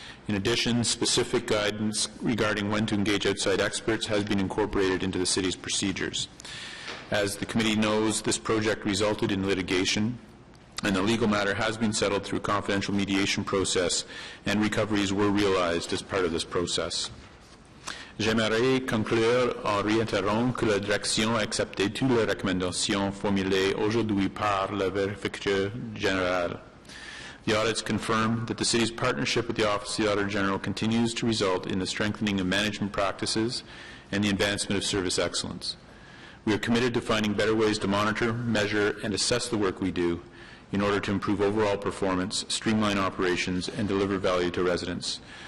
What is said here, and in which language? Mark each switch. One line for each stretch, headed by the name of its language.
English: In addition, specific guidance regarding when to engage outside experts has been incorporated into the City's procedures. As the Committee knows, this project resulted in litigation, and the legal matter has been settled through a confidential mediation process, and recoveries were realized as part of this process.
French: J'aimerais conclure en réitérant que la direction a accepté toutes les recommandations formulées aujourd'hui par le vérificateur général.
English: The audits confirm that the City's partnership with the Office of the Auditor General continues to result in the strengthening of management practices and the advancement of service excellence. We are committed to finding better ways to monitor, measure, and assess the work we do in order to improve overall performance, streamline operations, and deliver value to residents.